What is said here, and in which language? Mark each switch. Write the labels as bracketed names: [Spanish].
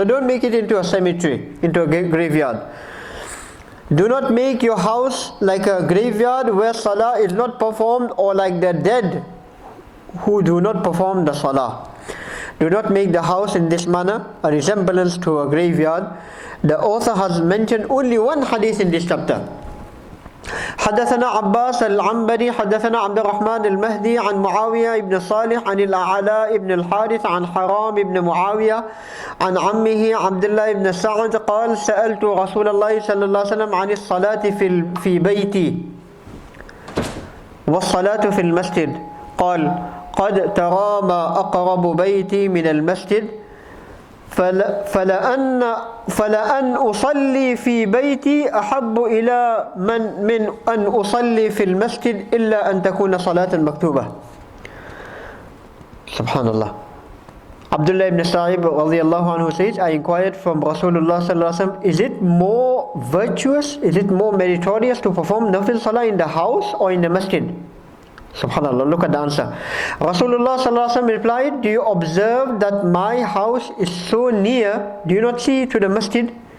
[English] So don't make it into a cemetery, into a graveyard. Do not make your house like a graveyard where salah is not performed, or like the dead who do not perform the salah. Do not make the house in this manner a resemblance to a graveyard. The author has mentioned only 1 hadith in this chapter. [Arabic] حدثنا عباس العنبري حدثنا عبد الرحمن المهدي عن معاوية بن صالح عن الأعلاء بن الحارث عن حرام بن معاوية عن عمه عبد الله بن سعد قال سألت رسول الله صلى الله عليه وسلم عن الصلاة في بيتي والصلاة في المسجد قال قد ترى ما أقرب بيتي من المسجد فلأن أصلي في بيتي أحب إلى من أن أصلي في المسجد إلا أن تكون صلاة مكتوبة. Subhanallah. [English] Abdullah ibn Sa'ib radiallahu anhu says, I inquired from Rasulullah sallallahu alaihi wasallam, is it more virtuous, is it more meritorious to perform nafil salah in the house or in the masjid? Subhanallah, look at the answer. Rasulullah sallallahu alaihi wasallam replied, do you observe that my house is so near, do you not see to the masjid?